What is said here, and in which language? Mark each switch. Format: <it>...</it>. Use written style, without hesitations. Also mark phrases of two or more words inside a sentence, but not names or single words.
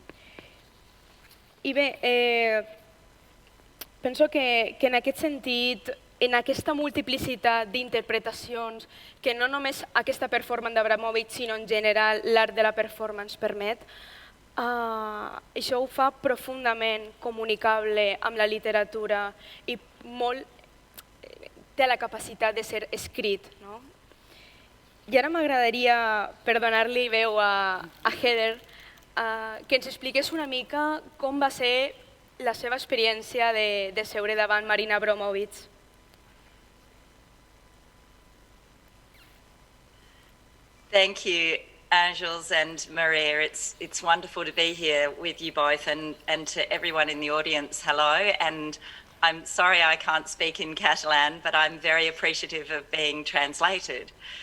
<ca>I bé, penso que en aquest sentit, en aquesta multiplicitat d'interpretacions que no només aquesta performance d'Abramovic, sinó en general l'art de la performance permet, això ho fa profundament comunicable amb la literatura i molt té la capacitat de ser escrit. I ara m'agradaria, per donar-li veu a Heather, que ens expliqués una mica com va ser la seva experiència de seure davant Marina Abramovic.</ca> <en>Thank you, Àngels and Maria. It's wonderful to be here with you both, and to everyone in the audience, hello. And I'm sorry I can't speak in Catalan, but I'm very appreciative of being translated.</en>